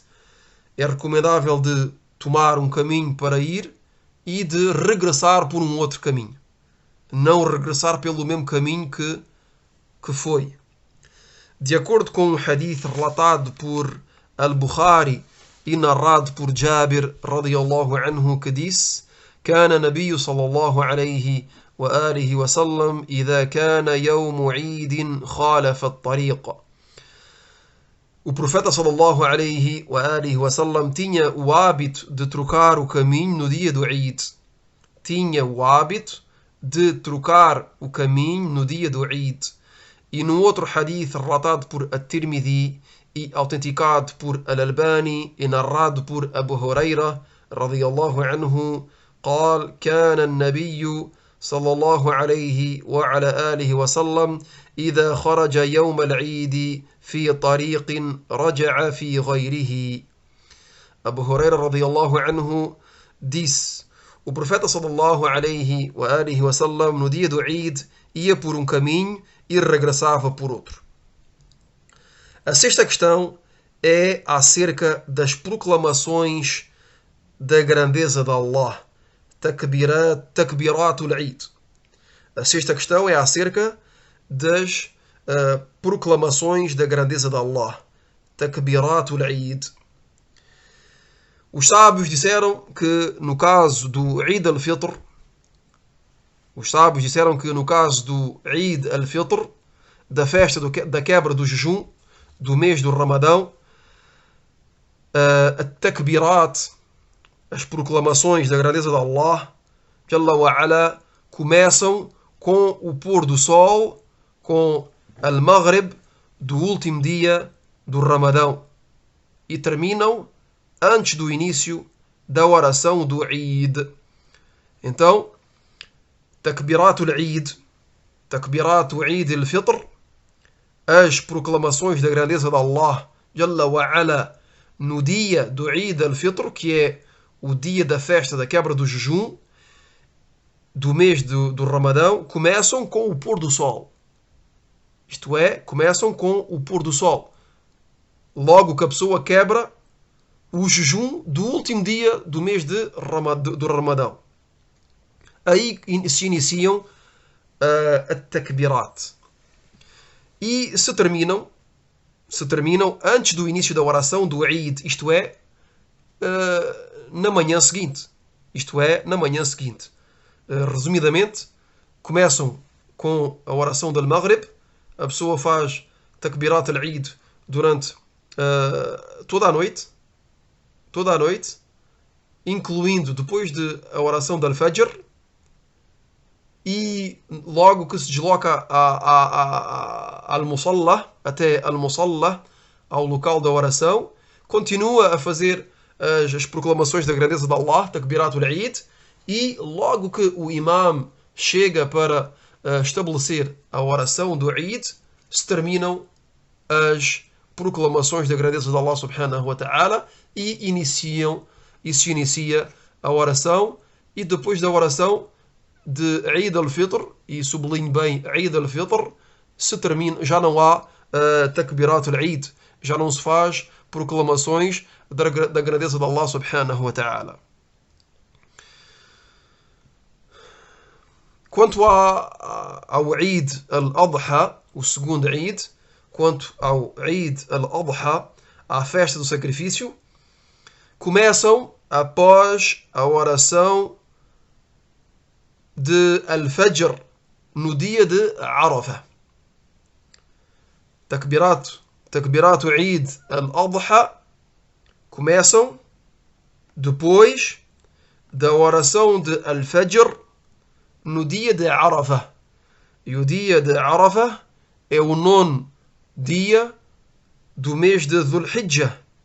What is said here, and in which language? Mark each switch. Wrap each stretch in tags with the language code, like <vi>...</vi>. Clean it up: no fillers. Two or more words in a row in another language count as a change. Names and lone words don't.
<pt>É recomendável de tomar um caminho para ir e de regressar por um outro caminho. Não regressar pelo mesmo caminho que foi. De acordo com um hadith relatado por Al-Bukhari e narrado por Jabir</pt> <ar>رضي الله عنه,</ar> <pt>que disse:</pt> <ar>كان النبي صلى الله عليه وآله وسلم إذا كان يوم عيد خالف الطريق.</ar> <pt>O profeta</pt> <ar>صلى الله عليه وآله وسلم</ar> <pt>tinha o hábito de trocar o caminho no dia do Eid. Tinha o hábito de trocar o caminho no dia do Eid. E no outro hadith relatado por At-Tirmidhi e autenticado por Al-Albani e narrado por Abu Huraira</pt> <ar>رضي الله عنه, قال كان النبي صلى الله عليه وعلى آله وسلم إذا خرج يوم العيد في طريق رجع في غيره.</ar> <pt>Abu Huraira</pt> <ar>رضي الله عنه</ar> <pt>disse: o profeta</pt> <ar>صلى الله عليه وآله وسلم</ar> <pt>no dia do Eid ia por um caminho e regressava por outro. A sexta questão é acerca das proclamações da grandeza de Allah.</pt> <ar>تكبيرة العيد.</ar> <pt>A sexta questão é acerca das proclamações da grandeza de Allah.</pt> <ar>تكبيرة العيد.</ar> <pt>Os sábios disseram que no caso do Eid al-Fitr, da festa da quebra do jejum do mês do Ramadão, a takbirat, as proclamações da grandeza de Allah</pt> <ar>جل وعلا,</ar> <pt>começam com o pôr do sol, com al-Maghrib do último dia do Ramadão, e terminam antes do início da oração do Eid. Então,</pt> <ar>تكبيرة العيد، تكبيرة عيد الفطر,</ar> <pt>as proclamações da grandeza de Allah</pt> <ar>جل وعلا</ar> <pt>no dia do Eid al-Fitr, que é o dia da festa da quebra do jejum do mês do Ramadão, começam com o pôr do sol. Isto é, começam com o pôr do sol. Logo que a pessoa quebra o jejum do último dia do mês do Ramadão. Aí se iniciam a takbirat. E se terminam antes do início da oração do Eid, isto é, na manhã seguinte. Resumidamente, começam com a oração do Maghrib. A pessoa faz</pt> <ar>تكبيرة العيد</ar> <pt>durante toda a noite, incluindo depois a oração do Al-Fajr, e logo que se desloca al-Musalla, até al-Musalla, ao local da oração, continua a fazer as proclamações da grandeza de Allah,</pt> <ar>تكبيرة العيد,</ar> <pt>e logo que o imam chega para estabelecer a oração do Eid, se terminam as proclamações da grandeza de Allah</pt> <ar>سبحانه وتعالى</ar> <pt>e se inicia a oração. E depois da oração de Eid al-Fitr, e sublinho bem Eid al-Fitr, se termina, já não há</pt> <ar>تكبيرة العيد,</ar> <pt>já não se faz proclamações da grandeza de Allah</pt> <ar>سبحانه وتعالى.</ar> <pt>Quanto ao Eid al-Adha, o segundo Eid, quanto ao Eid al-Adha, a festa do sacrifício, começam após a oração de Al-Fajr no dia de Arafah.</pt> <ar>تكبيرة تكبيرة عيد الأضحى</ar> <pt>começam depois da oração de Al-Fajr no dia de Arafah. E o dia de Arafah é o 9º dia do mês de Dhul Hijjah.</pt>